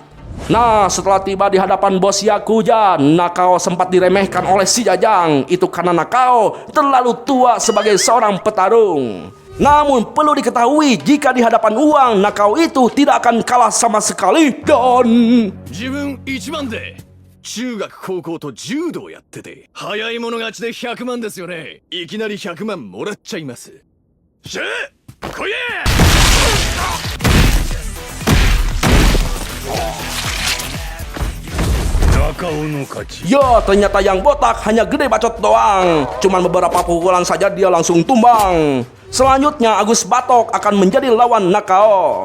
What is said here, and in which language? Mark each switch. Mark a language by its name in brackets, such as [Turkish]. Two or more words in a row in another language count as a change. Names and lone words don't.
[Indonesian] Nah, setelah tiba di hadapan bos Yakuza, Nakao sempat diremehkan oleh si Jajang. Itu karena Nakao terlalu tua sebagai seorang petarung. Namun perlu diketahui, jika di hadapan uang, Nakao itu tidak akan kalah sama sekali. Dan [Japanese] 中学高校と柔道やってて早い者勝ちで100万ですよね。いきなり100万もらっちゃいます。しゃあ来いや。 [Indonesian] Ya, ternyata yang botak hanya gede bacot doang. Cuman beberapa pukulan saja dia langsung tumbang. Selanjutnya Agus Batok akan menjadi lawan Nakao.